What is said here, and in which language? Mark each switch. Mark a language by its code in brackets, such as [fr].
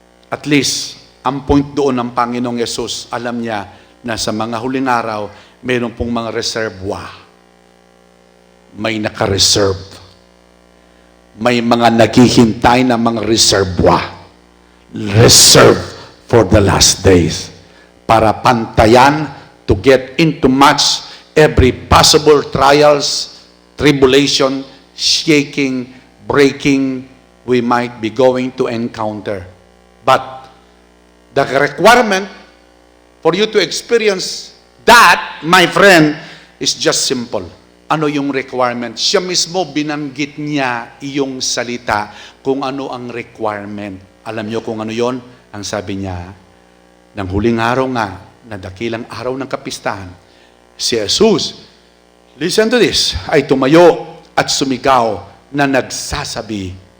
[tl] At least, ang point doon ng Panginoong Yesus, alam niya na sa mga huling araw, mayroon pong mga reservoir. May naka-reserve. May mga naghihintay na mga reservoir. [en] Reserve for the last days. Para pantayan, to get into match every possible trials, tribulation, shaking, breaking we might be going to encounter. But the requirement For you to experience that, my friend, is just simple. [tl] Ano yung requirement? Siya mismo binanggit niya iyong salita kung ano ang requirement. Alam niyo kung ano yon? Ang sabi niya, ng huling araw nga, na dakilang araw ng kapistahan, si Jesus, [en] listen to this, [tl] ay tumayo at sumigaw na nagsasabi,